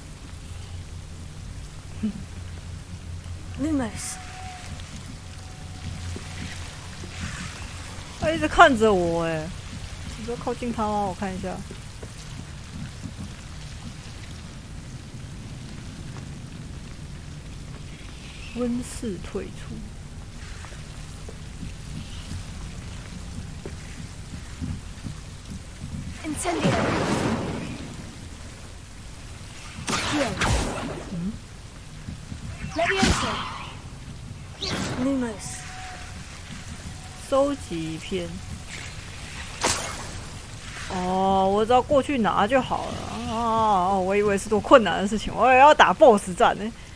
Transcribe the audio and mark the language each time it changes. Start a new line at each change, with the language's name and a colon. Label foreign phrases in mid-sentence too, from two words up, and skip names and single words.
Chinese: Lumos. 他一直看着我哎，你不要靠近他吗？我看一下。温室退出。 Incendio. Levioso. Lumos. 收集篇。哦，我只要过去拿就好了啊！我以为是多困难的事情，我也要打 BOSS 战呢。